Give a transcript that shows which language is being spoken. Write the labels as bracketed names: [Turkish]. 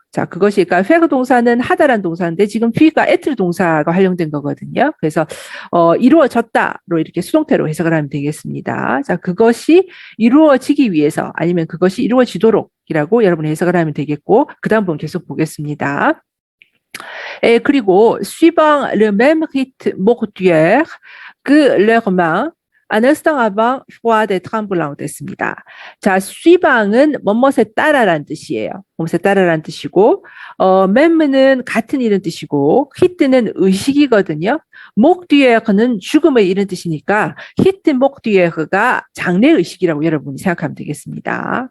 [Korean] 자, 그것이 그러니까 faire 동사는 하다란 동사인데 지금 fe가 être 동사가 활용된 거거든요. 그래서 이루어졌다로 이렇게 수동태로 해석을 하면 되겠습니다. 자, 그것이 이루어지기 위해서 아니면 그것이 이루어지도록이라고 여러분이 해석을 하면 되겠고 그다음 부분 계속 보겠습니다. [French] 그리고 suivant le même rite mortuaire que leurs mains un instant avant froide et tremblante 됐습니다. [Korean] 자, suivant은 뭐뭇에 따라란 뜻이에요. 뭐뭇에 따라란 뜻이고, mem는 같은 이런 뜻이고, hit는 의식이거든요. mortuaire는 죽음의 이런 뜻이니까 hit mortuaire가 장례 의식이라고 여러분이 생각하면 되겠습니다.